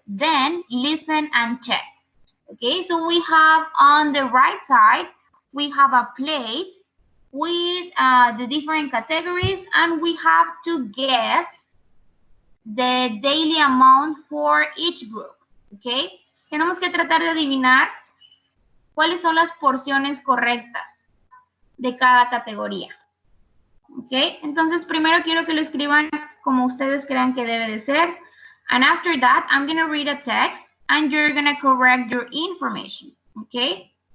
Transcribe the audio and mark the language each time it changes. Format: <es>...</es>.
<en>Then listen and check. Okay, so we have on the right side, we have a plate with the different categories, and we have to guess the daily amount for each group.</en> <es>Okay, tenemos que tratar de adivinar cuáles son las porciones correctas de cada categoría. Ok, entonces primero quiero que lo escriban como ustedes crean que debe de ser.</es> <en>And after that, I'm going to read a text and you're going to correct your information. Ok.</en>